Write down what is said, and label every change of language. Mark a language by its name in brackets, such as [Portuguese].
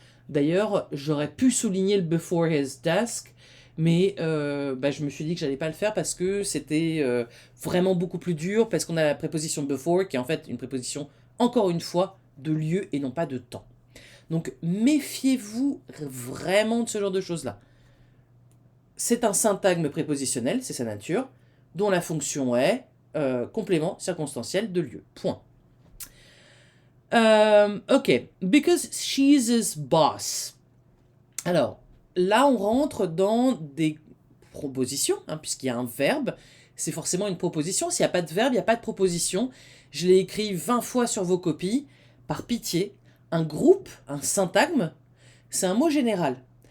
[French] D'ailleurs, j'aurais pu souligner le [English] before his desk, [French] mais je me suis dit que j'allais pas le faire parce que c'était vraiment beaucoup plus dur, parce qu'on a la préposition before qui est en fait une préposition, encore une fois, de lieu et non pas de temps. Donc méfiez-vous vraiment de ce genre de choses-là. C'est un syntagme prépositionnel, c'est sa nature, dont la fonction est complément circonstanciel de lieu. Point. [English] Ok, because she's his boss. [French] Alors, là, on rentre dans des propositions, hein, puisqu'il y a un verbe. C'est forcément une proposition. S'il n'y a pas de verbe, il n'y a pas de proposition. Je l'ai écrit 20 fois sur vos copies. Par pitié, un groupe, un syntagme, c'est un mot général.